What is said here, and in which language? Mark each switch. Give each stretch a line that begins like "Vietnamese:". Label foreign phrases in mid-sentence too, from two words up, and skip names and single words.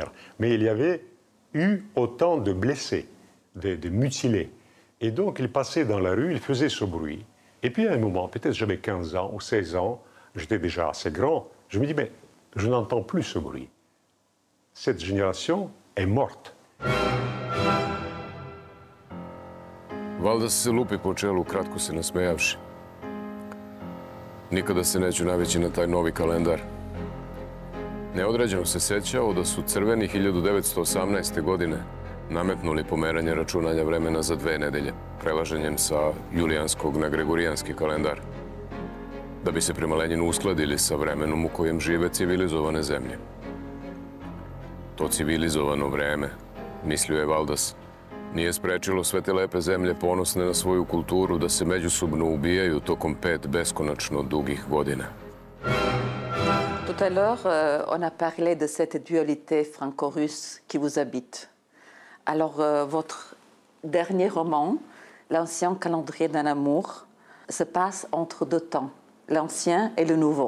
French: Mais il y avait eu autant de blessés, de mutilés. Et donc, ils passaient dans la rue, ils faisaient ce bruit. Et puis, à un moment, peut-être j'avais 15 ans ou 16 ans, j'étais déjà assez grand, je me dis, mais je n'entends plus ce bruit. Cette génération est morte.
Serbian: Valjda se lupi po čelu, kratko se nasmejavši. Nikada se neću navići na taj novi kalendar. Neodređeno se sećao da su crveni 1918. godine nametnuli pomeranje računanja vremena za 2 nedelje, prelaženjem sa julijanskog na gregorijanski kalendar, da bi se prema Lenjinu uskladili sa vremenom u kojem žive civilizovane zemlje. To civilizovano vreme, mislio je Valdas, nije sprečilo sve te lepe zemlje ponosne na svoju kulturu da se međusobno ubijaju tokom 5 beskonačno dugih godina.
French: Tout à l'heure, on a parlé de cette dualité franco-russe qui vous habite. Alors, votre dernier roman, L'ancien calendrier d'un amour, se passe entre 2 temps, l'ancien et le nouveau.